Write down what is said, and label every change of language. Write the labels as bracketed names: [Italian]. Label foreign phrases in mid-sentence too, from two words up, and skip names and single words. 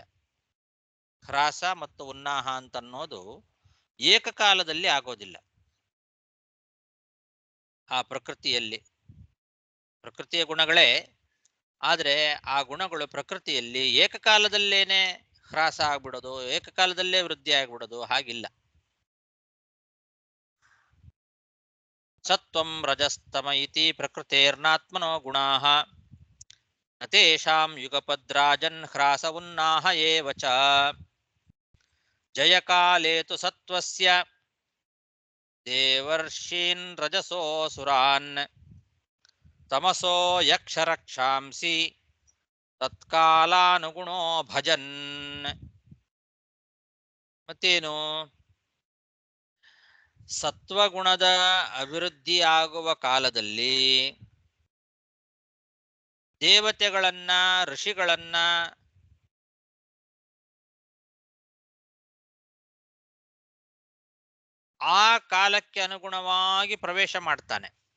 [Kannada] ಹ್ರಾಸ ಮತ್ತು ಉನ್ನಾಹ ಅಂತನ್ನೋದು ಏಕಕಾಲದಲ್ಲಿ ಆಗೋದಿಲ್ಲ. ಆ ಪ್ರಕೃತಿಯಲ್ಲಿ ಪ್ರಕೃತಿಯ ಗುಣಗಳೇ, ಆದರೆ ಆ ಗುಣಗಳು ಪ್ರಕೃತಿಯಲ್ಲಿ ಏಕಕಾಲದಲ್ಲೇನೆ ಹ್ರಾಸ ಆಗ್ಬಿಡೋದು, ಏಕಕಾಲದಲ್ಲೇ ವೃದ್ಧಿ ಆಗ್ಬಿಡೋದು ಹಾಗಿಲ್ಲ. [Sanskrit] ಸತ್ವಂ ರಜಸ್ತಮ ಇತಿ ಪ್ರಕೃತೇರ್ನಾತ್ಮನೋ ಗುಣಾಃ ನ ತೇಷಾಂ ಯುಗಪದ್ರಾಜನ್ ಹ್ರಾಸ ಉನ್ನಾಹ ಏವ ಚ. ಜಯಕಾಲೇ ತು ಸತ್ವಸ್ಯ ದೇವರ್ಷೀನ್ ರಜಸೋಸುರಾನ್ ತಮಸೋ ಯಕ್ಷರಕ್ಷಾಂಸಿ ತತ್ಕಾಲಾನುಗುಣೋ ಭಜನ್. [Kannada] ಮತ್ತೇನು? ಸತ್ವಗುಣದ ಅಭಿವೃದ್ಧಿ ಆಗುವ ಕಾಲದಲ್ಲಿ ದೇವತೆಗಳನ್ನ, ಋಷಿಗಳನ್ನ ಆ ಕಾಲಕ್ಕೆ ಅನುಗುಣವಾಗಿ ಪ್ರವೇಶ ಮಾಡ್ತಾನೆ.